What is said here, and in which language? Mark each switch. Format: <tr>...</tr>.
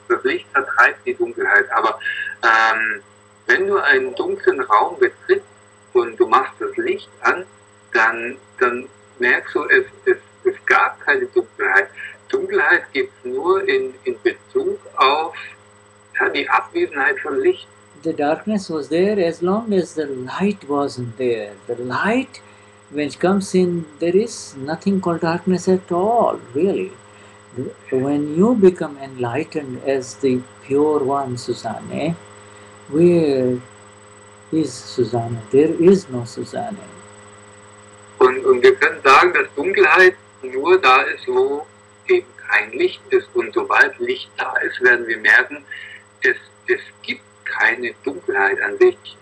<de>Das Licht vertreibt die Dunkelheit. Aber wenn du einen dunklen Raum betrittst und du machst das Licht an, dann merkst du, es gab keine Dunkelheit. Dunkelheit gibt es nur in Bezug auf die Abwesenheit von Licht.</de> <en>The darkness was there as long as the light wasn't there. The light, when it comes in, there is nothing called darkness at all, really. When you become enlightened as the pure one, Susanne, where is Susanne? There is no Susanne.</en> <de>Und wir können sagen, dass Dunkelheit nur da ist, wo eben kein Licht ist. Und sobald Licht da ist, werden wir merken, es gibt keine Dunkelheit an sich.</de>